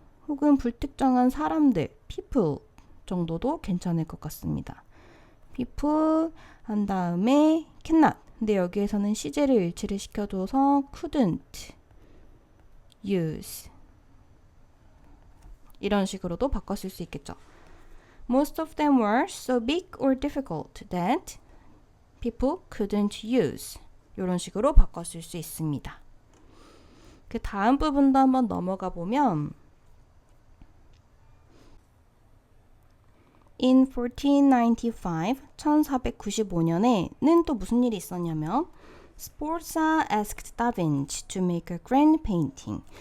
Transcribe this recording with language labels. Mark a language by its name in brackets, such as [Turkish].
[Korean] 혹은 불특정한 사람들, people 정도도 괜찮을 것 같습니다. people 한 다음에 cannot. 근데 여기에서는 시제를 일치를 시켜줘서 [English] couldn't use [Korean] 이런 식으로도 바꿨을 수 있겠죠. [English] Most of them were so big or difficult that people couldn't use [Korean] 이런 식으로 바꿨을 수 있습니다. 그 다음 부분도 한번 넘어가 보면 [English] In 1495, [Korean] 1495년에는 또 무슨 일이 있었냐면 [English] Sforza asked Da Vinci to make a grand painting.